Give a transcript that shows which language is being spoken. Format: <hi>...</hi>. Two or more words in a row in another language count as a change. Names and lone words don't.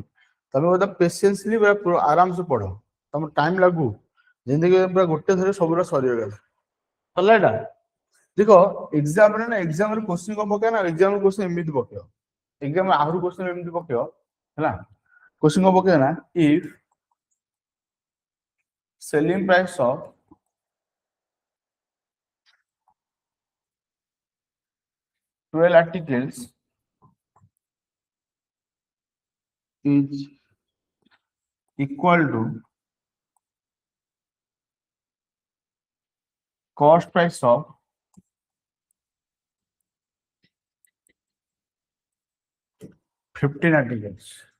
<or>ତମେ ବୋଧେ ପେସେନ୍ସଲି ଆରାମସେ ପଢ, ତମ ଟାଇମ ଲାଗୁ, ଯେମିତିକି ପୁରା ଗୋଟେ ଥରେ ସବୁରା ସରିଗଲା। ସରିଲା ଏଇଟା? ଦେଖ ଏକ୍ସାମରେ ନା, ଏକ୍ସାମରେ କୋଶ୍ଚିନ୍ କଣ ପକେଇବ ନା, ଏକ୍ସାମରେ କୋଶ୍ଚିନ୍ ଏମିତି ପକେଇବ, ଏକ୍ସାମ ଆହୁରି କୋଶ୍ଚିନ୍ ଏମିତି ପକେଇବ ହେଲା। କୋଶ୍ଚିନ୍ କଣ ପକେଇବ ନା,</or> <en>if selling price of twelve articles is equal to cost price of 15 articles.</en>